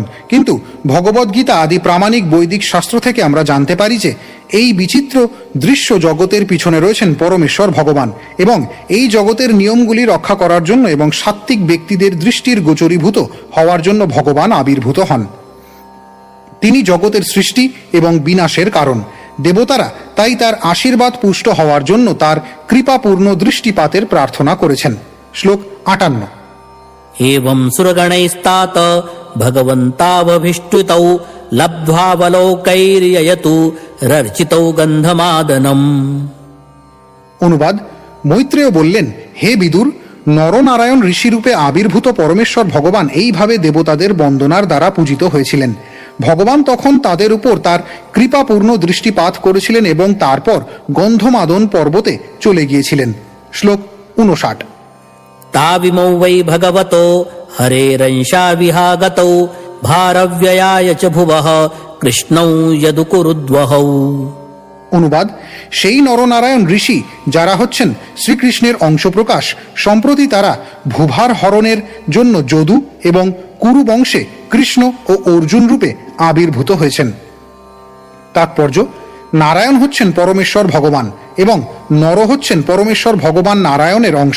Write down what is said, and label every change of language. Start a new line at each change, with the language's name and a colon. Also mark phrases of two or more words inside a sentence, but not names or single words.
Bangla: কিন্তু ভগবদ্গীতা আদি প্রামাণিক বৈদিক শাস্ত্র থেকে আমরা জানতে পারি যে এই বিচিত্র দৃশ্য জগতের পিছনে রয়েছেন পরমেশ্বর ভগবান, এবং এই জগতের নিয়মগুলি রক্ষা করার জন্য এবং সাত্ত্বিক ব্যক্তিদের দৃষ্টির গোচরীভূত হওয়ার জন্য ভগবান আবির্ভূত হন। তিনি জগতের সৃষ্টি এবং বিনাশের কারণ। দেবতারা তাই তার আশীর্বাদ পুষ্ট হওয়ার জন্য তার কৃপাপূর্ণ দৃষ্টিপাতের প্রার্থনা করেছেন। শ্লোক 58।
Sanskrit: एवं सुरगणैस्तात भगवन्तावभिष्टुतौ लब्ध्वावलोकैर्ययतु रर्चितौ गन्धमादनम्।
Bangla: অনুবাদ: মৈত্রেয় বললেন, হে বিদুর, নরনারায়ণ ঋষিরূপে আবির্ভূত পরমেশ্বর ভগবান এইভাবে দেবতাদের বন্দনার দ্বারা পূজিত হয়েছিলেন। ভগবান তখন তাদের উপর তার কৃপাপূর্ণ দৃষ্টিপাত করেছিলেন এবং তারপর গন্ধমাদন পর্বতে চলে গিয়েছিলেন। শ্লোক 59।
Sanskrit: ताविमौ वै भगवतो हरेरंशाविहागतौ भारव्ययाय च भुवः कृष्णौ यदुकुरुद्वहौ।
Bangla: অনুবাদ: সেই নরনারায়ণ ঋষি যারা হচ্ছেন শ্রীকৃষ্ণের অংশপ্রকাশ, সম্প্রতি তারা ভূভার হরণের জন্য যদু এবং কুরু বংশে কৃষ্ণ ও অর্জুন রূপে আবির্ভূত হয়েছেন। তাৎপর্য: নারায়ণ হচ্ছেন পরমেশ্বর ভগবান এবং নর হচ্ছেন পরমেশ্বর ভগবান নারায়ণের অংশ।